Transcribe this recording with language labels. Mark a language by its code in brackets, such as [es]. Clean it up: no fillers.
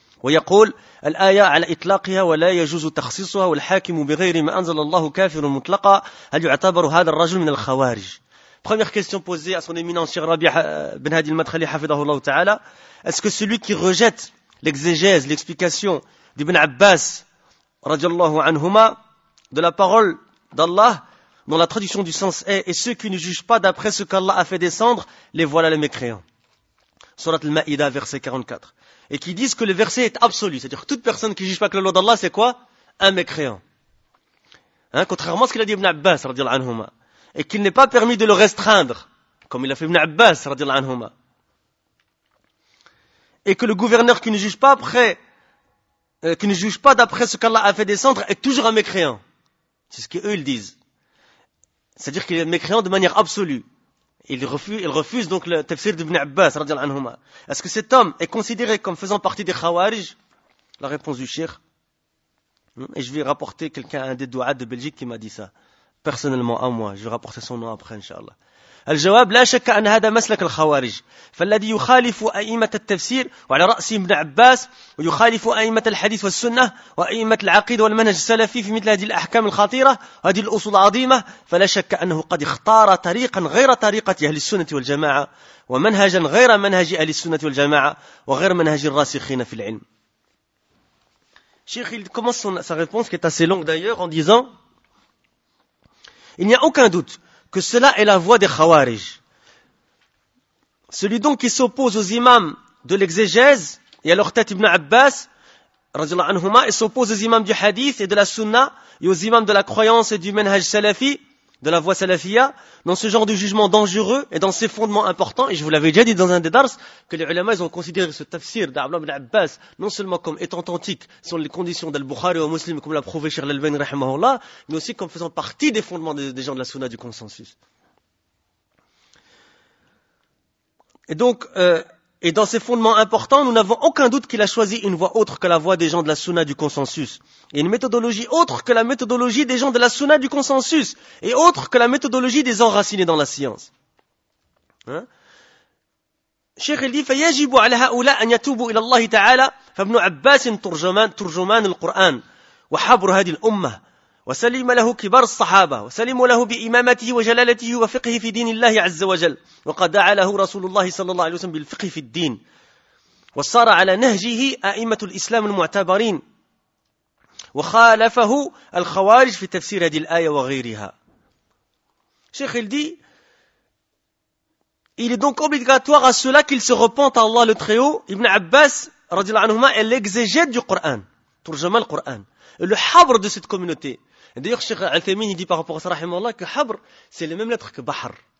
[ar] ويقول الآية على إطلاقها ولا يجوز تخصيصها والحاكم بغير ما أنزل الله كافر مطلقا هل يعتبر هذا الرجل من الخوارج؟ [fr] Première question posée à son éminence Cheikh Rabi' Ben Hadi al-Madkhali hafidhahullah ta'ala. Est-ce que celui qui rejette l'exégèse, l'explication d'Ibn Abbas radiallahu anhuma de la parole d'Allah dont la traduction du sens est et ceux qui ne jugent pas d'après ce qu'Allah a fait descendre, les voilà les mécréants. Surat al-Ma'ida verset 44. Et qui disent que le verset est absolu. C'est-à-dire que toute personne qui ne juge pas que la loi d'Allah, c'est quoi? Un mécréant. Hein? Contrairement à ce qu'il a dit Ibn Abbas, radiallahu anhuma. Et qu'il n'est pas permis de le restreindre, comme il a fait Ibn Abbas, radiallahu anhuma. Et que le gouverneur qui ne juge pas après, qui ne juge pas d'après ce qu'Allah a fait descendre, est toujours un mécréant. C'est ce qu'eux, ils disent. C'est-à-dire qu'il est mécréant de manière absolue. Il refuse donc le tafsir d'Ibn Abbas, radiallahu anhuma. Est-ce que cet homme est considéré comme faisant partie des khawarij? La réponse du Cheikh. Et je vais rapporter quelqu'un, un des douades de Belgique qui m'a dit ça. Personnellement, à moi. Je vais rapporter son nom après, Inch'Allah. [ar] الجواب لا شك أن هذا مسلك الخوارج فالذي يخالف أئمة التفسير وعلى رأسه ابن عباس ويخالف أئمة الحديث والسنة وأئمة العقيدة والمنهج السلفي في مثل هذه الأحكام الخطيرة وهذه الأصول العظيمة فلا شك أنه قد اختار طريقا غير طريقة أهل السنة والجماعة ومنهجا غير منهج أهل السنة والجماعة وغير منهج الراسخين في العلم. [fr] شيخ il commence sa réponse qui est assez longue d'ailleurs en disant il n'y a aucun doute que cela est la voie des khawarij. Celui donc qui s'oppose aux imams de l'exégèse et à leur tête Ibn Abbas, radiallahu anhuma, et s'oppose aux imams du hadith et de la sunna et aux imams de la croyance et du manhaj salafi, de la voie salafia, dans ce genre de jugement dangereux et dans ses fondements importants, et je vous l'avais déjà dit dans un des dars, que les ulama ont considéré ce tafsir d'Abdullah ibn Abbas non seulement comme étant authentique selon les conditions d'Al-Bukhari au muslim, comme l'a prouvé Cheikh Al-Albani rahimahullah, mais aussi comme faisant partie des fondements des gens de la sunna du consensus. Et donc, et dans ces fondements importants, nous n'avons aucun doute qu'il a choisi une voie autre que la voie des gens de la Sunna du consensus. Et une méthodologie autre que la méthodologie des gens de la Sunna du consensus. Et autre que la méthodologie des enracinés dans la science. Hein? [ar] Cheikh [fr] il dit, [ar] فَيَجِبُ عَلَى هَؤُلَىٰ أَنْ يَتُوبُوا إِلَى اللَّهِ تَعَالَىٰ فَابْنُ عَبَّاسٍ تُرْجُمَانِ الْقُرْآنِ وَحَبْرُ هَدِي الْأُمَّةِ وسلم له كبار الصحابة وسلم له بإمامته وجلالته وفقه في دين الله عز وجل وقد دعا له رسول الله صلى الله عليه وسلم بالفقه في الدين وصار على نهجه أئمة الإسلام المعتبرين وخالفه الخوارج في تفسير هذه الآية وغيرها. شيخ الدي [fr] il est donc obligatoire à cela qu'il se repente à Allah le Très-Haut. Ibn Abbas رضي الله عنهما est l'exégète du Coran, [ar] ترجمة القرآن, [fr] le havr de cette communauté. D'ailleurs, Cheikh Al-Thaymin, il dit par rapport à ça, rahimallah, que Habr, c'est la même lettre que Bahar.